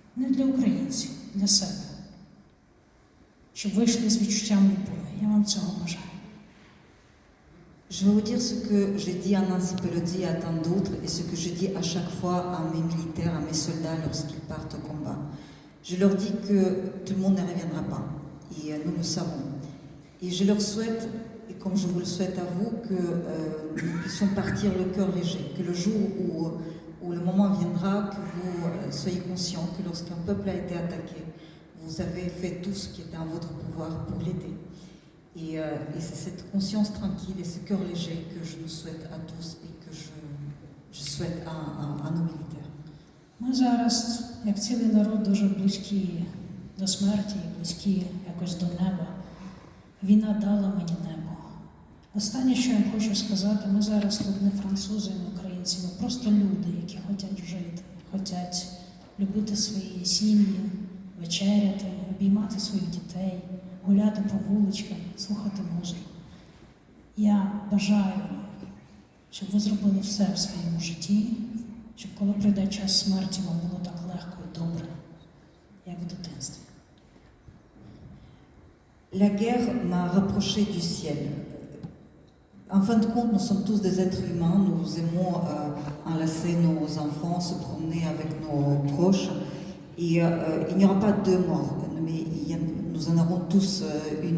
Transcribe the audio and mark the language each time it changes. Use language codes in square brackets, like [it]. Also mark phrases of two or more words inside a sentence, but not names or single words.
[uk] не для українців, для себе. Щоб вийшли з відчуттям любові. Я вам цього бажаю. [fr] Je vais vous dire ce que j'ai dit à Nancy Pelosi et à tant d'autres, et ce que je dis à chaque fois à mes militaires, à mes soldats lorsqu'ils partent au combat. Je leur dis que tout le monde ne reviendra pas, et nous le savons. Et je leur souhaite, et comme je vous le souhaite à vous, que nous puissions partir le cœur léger, que le jour où le moment viendra, que vous soyez conscients que lorsqu'un peuple a été attaqué, vous avez fait tout ce qui était en votre pouvoir pour l'aider. Et c'est cette conscience tranquille et ce cœur léger que je nous souhaite à tous et que je souhaite à nos militaires. [uk] Ми зараз, як цілий народ, дуже близькі до смерті, близькі якось до неба. Війна дала мені небо. Останнє, що я вам хочу сказати, ми зараз тут не французи, не українці, ми просто люди, які хочуть жити, хочуть любити свої сім'ї, вечеряти, обіймати своїх дітей, гуляти по вуличкам, слухати музику. Я бажаю, щоб ви зробили все в своєму житті, щоб коли прийде час смерті, вам було так легко і добре, як в дитинстві. [fr] La guerre m'a rapproché du ciel. En fin de compte, nous sommes tous des êtres humains, nous aimons enlacer nos enfants, se promener avec nos proches, et il n'y aura pas deux morts, mais nous en aurons tous une.